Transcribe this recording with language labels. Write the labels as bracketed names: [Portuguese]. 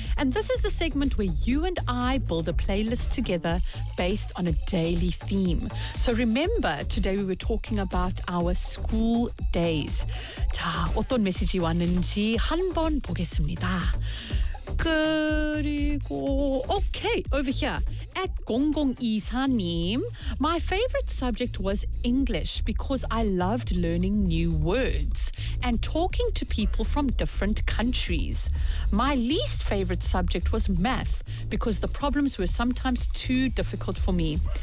[English] And this is the segment where you and I build a playlist together based on a daily theme. So remember, today we were talking about our school days. [Korean] 자, 어떤 메시지 왔는지 한번 보겠습니다. [English] 그리고, okay, over here. At 0024님, my favorite subject was English because I loved learning new words and talking to people from different countries. My least favorite subject was math because the problems were sometimes too difficult for me.